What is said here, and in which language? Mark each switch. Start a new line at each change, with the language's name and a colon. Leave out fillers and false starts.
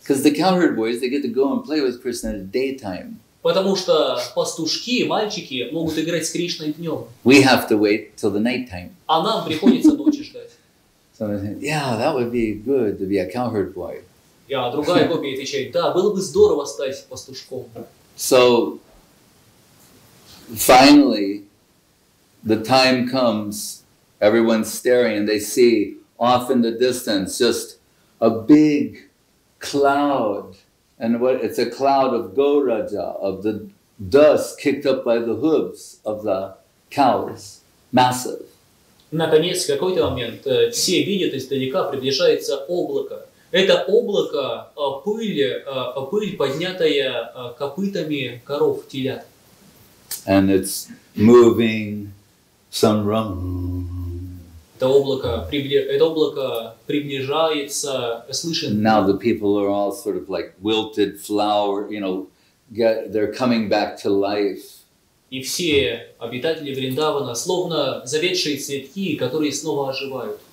English: Because the cowherd boys, they get to go and play with Krishna in the daytime.
Russian: Потому что пастушки, мальчики, могут играть с Кришной днем.
English: We have to wait till the nighttime.
Russian: А нам приходится ночи ждать.
English: So they think, yeah, that would be good to be a cowherd boy.
Russian: А другая Гопи отвечает, да, было бы здорово стать пастушком.
English: So finally, the time comes, everyone's staring and they see off in the distance just a big cloud. And it's a cloud of Goraja, of the dust kicked up by the hooves of the cows, massive.
Russian: Наконец, в какой-то момент все видят издалека приближается облако. Это облако пыль, поднятая копытами коров, телят.
English: And it's moving some rum.
Russian: Это облако приближается, слышен.
English: Now the people are all sort of like wilted flower, they're coming back to life.
Russian: И все обитатели Вриндавана словно завядшие цветки, которые снова оживают.